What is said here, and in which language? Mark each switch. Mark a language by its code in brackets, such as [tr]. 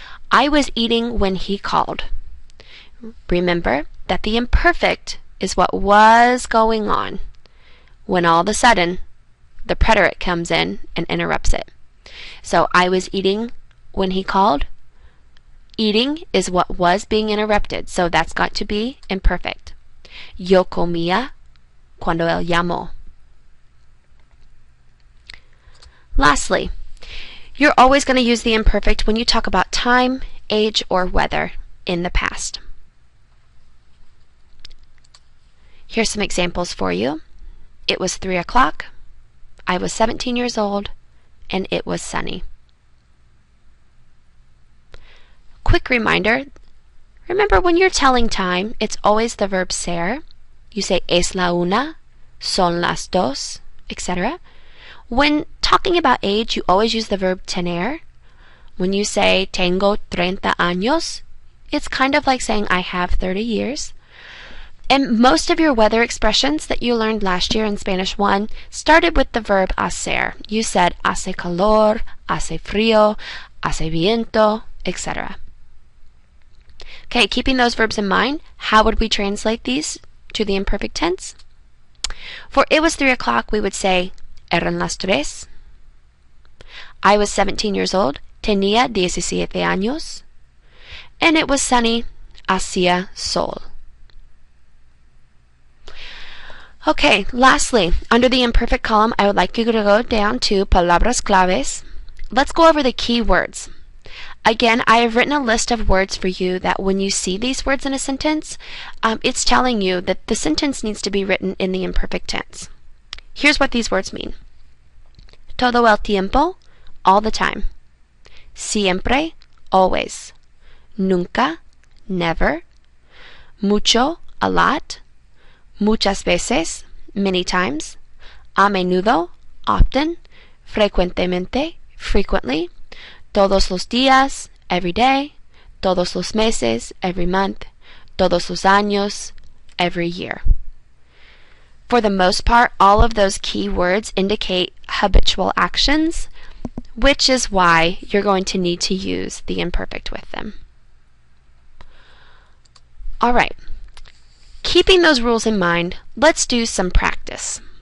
[en] I was eating when he called. Remember that the imperfect is what was going on when all of a sudden the preterite comes in and interrupts it. So I was eating when he called. Eating is what was being interrupted, so that's got to be imperfect. [es] Yo comía cuando él llamó. [en] Lastly, you're always going to use the imperfect when you talk about time, age, or weather in the past. Here's some examples for you. It was 3 o'clock, I was 17 years old, and it was sunny. Quick reminder, remember when you're telling time, it's always the verb ser. You say [es] es la una, son las dos, etc. [en] When talking about age, you always use the verb tener. When you say [es] tengo 30 años, [en] it's kind of like saying I have 30 years. And most of your weather expressions that you learned last year in Spanish 1 started with the verb hacer. You said [es] hace calor, hace frío, hace viento, etc. [en] Okay, keeping those verbs in mind, how would we translate these to the imperfect tense? For it was 3 o'clock, we would say [es] Eran las 3. [en] I was 17 years old. [es] Tenía 17 años. [en] And it was sunny. [es] Hacía sol. [en] Okay, lastly, under the imperfect column, I would like you to go down to [es] palabras claves. [en] Let's go over the key words. Again, I have written a list of words for you that when you see these words in a sentence, it's telling you that the sentence needs to be written in the imperfect tense. Here's what these words mean. [es] Todo el tiempo, [en] all the time. [es] Siempre, always. Nunca, never. [en] Mucho, a lot. [es] Muchas veces, [en] many times. [es] A menudo, often. Frecuentemente, frequently. Todos los días, [en] every day. [es] Todos los meses, [en] every month. [es] Todos los años, [en] every year. For the most part, all of those key words indicate habitual actions, which is why you're going to need to use the imperfect with them. All right. Keeping those rules in mind, let's do some practice.